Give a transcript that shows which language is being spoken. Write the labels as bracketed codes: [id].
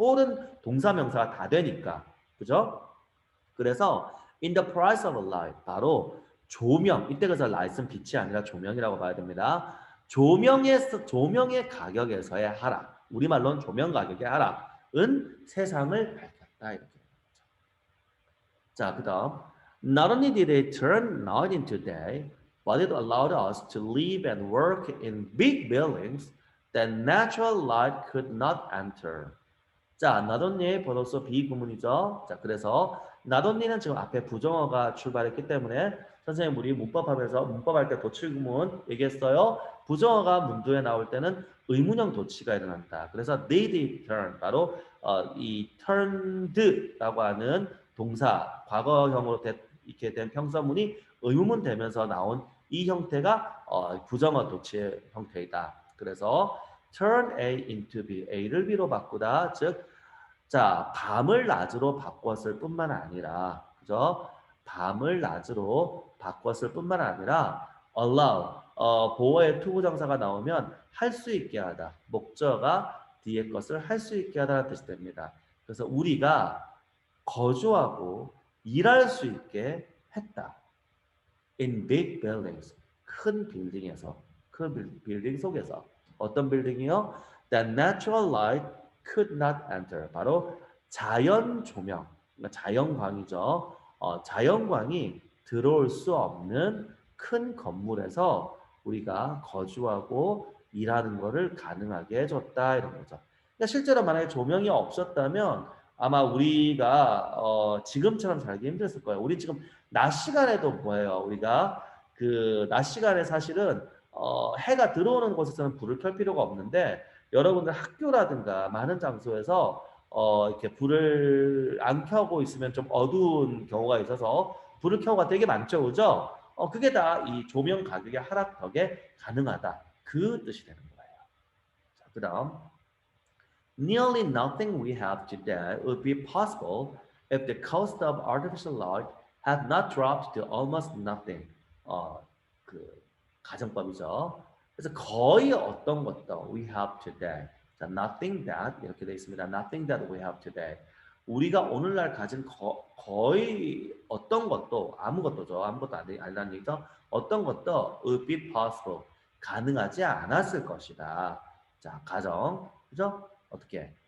[ko] fall은 동사 명사가 다 되니까. 그죠? 그래서 [en] in the price of light [ko] 바로 조명, 이때 그래서 light은 빛이 아니라 조명이라고 봐야 됩니다. 조명의 가격에서의 하락, 우리말로는 조명 가격의 하락은 세상을 밝혔다 이렇게. [en] 자, 그 다음 Not only did it turn night into day, but it allowed us to live and work in big buildings that natural light could not enter. [ko] 자, not only 번호수 비구문이죠. 자, 그래서 not only는 지금 앞에 부정어가 출발했기 때문에 선생님 우리 문법하면서 문법할 때 도치구문 얘기했어요. 부정어가 문도에 나올 때는 의문형 도치가 일어난다. 그래서 did turn 바로 이 turned라고 하는 동사 과거형으로 이렇게 된 평서문이 의문문 되면서 나온 이 형태가 부정어 도치의 형태이다. 그래서 [en] turn A into B, [ko] A를 B로 바꾸다. 즉, 자, 밤을 낮으로 바꿨을 뿐만 아니라, 그죠? 밤을 낮으로 바꿨을 뿐만 아니라 allow, 보어의 투부정사가 나오면 할 수 있게 하다. 목적어가 뒤에 것을 할 수 있게 하다는 뜻이 됩니다. 그래서 우리가 거주하고 일할 수 있게 했다. [en] In big buildings, [ko] 큰 빌딩에서, 큰 빌딩 속에서. 어떤 빌딩이요? [en] That natural light could not enter. [ko] 바로 자연 조명, 그러니까 자연광이죠. 자연광이 들어올 수 없는 큰 건물에서 우리가 거주하고 일하는 것을 가능하게 해줬다 이런 거죠. 그러니까 실제로 만약에 조명이 없었다면 아마 우리가 지금처럼 살기 힘들었을 거예요. 우리 지금 낮 시간에도 뭐예요? 우리가 그 낮 시간에 사실은 해가 들어오는 곳에서는 불을 켤 필요가 없는데 여러분들 학교라든가 많은 장소에서 이렇게 불을 안 켜고 있으면 좀 어두운 경우가 있어서 불을 켜고가 되게 많죠, 그죠? 그게 다 이 조명 가격의 하락 덕에 가능하다. 그 뜻이 되는 거예요. 자, 그다음 [en] nearly nothing we have today would be possible if the cost of artificial light had not dropped to almost nothing. [ko] 그 가정법이죠. 그래서 거의 어떤 것도 [en] we have today. [ko] 자, [en] nothing that [ko] 이렇게 되어 있습니다. [en] Nothing that we have today. [ko] 우리가 오늘날 가진 거의 어떤 것도 아무것도죠. 아무것도 아니라는 얘기죠. 어떤 것도 [en] would be possible. [ko] 가능하지 않았을 것이다. 자, 가정. 그죠? 어떻게?